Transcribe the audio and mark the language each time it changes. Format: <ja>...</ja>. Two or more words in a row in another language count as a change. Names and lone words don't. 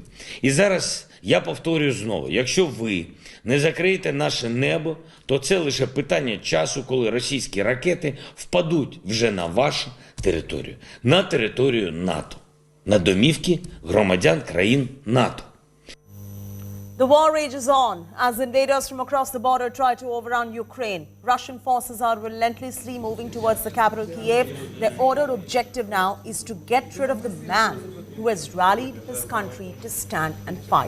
<uk>І зараз я повторюю знову, якщо ви не закриєте наше небо, то це лише питання часу, коли російські ракети впадуть вже на вашу територію, на територію НАТО, на домівки громадян країн НАТО.</uk> <en>The war rages on as invaders from across the border try to overrun Ukraine. Russian forces are relentlessly moving towards the capital Kyiv. Their ordered objective now is to get rid of the man who has rallied his country to stand and fight.</en>